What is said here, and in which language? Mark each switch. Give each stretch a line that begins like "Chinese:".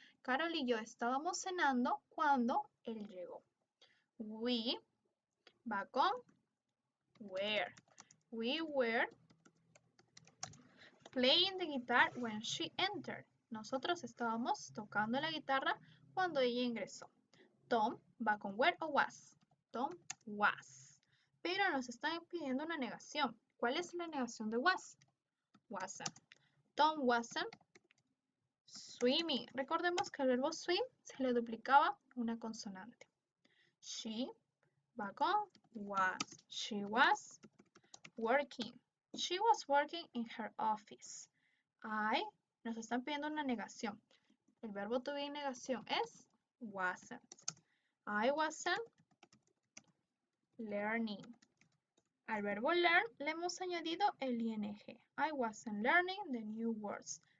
Spanish: Carol y yo estábamos cenando cuando él llegó. We va con were.
English: We were playing the guitar when she entered.
Spanish: Nosotros estábamos tocando la guitarra cuando ella ingresó. Tom va con were o was. Tom was. Pero nos están pidiendo una negación. ¿Cuál es la negación de was?
English: Wasn't. Tom wasn't swimming.
Spanish: Recordemos que el verbo swim se le duplicaba una consonante.
English: She
Spanish: va con
English: was. She was working. She was working in her office.
Spanish: I, nos están pidiendo una negación. El verbo to be en negación es wasn't.
English: I wasn't learning.
Spanish: Al verbo learn le hemos añadido el ing.
English: I wasn't learning the new words.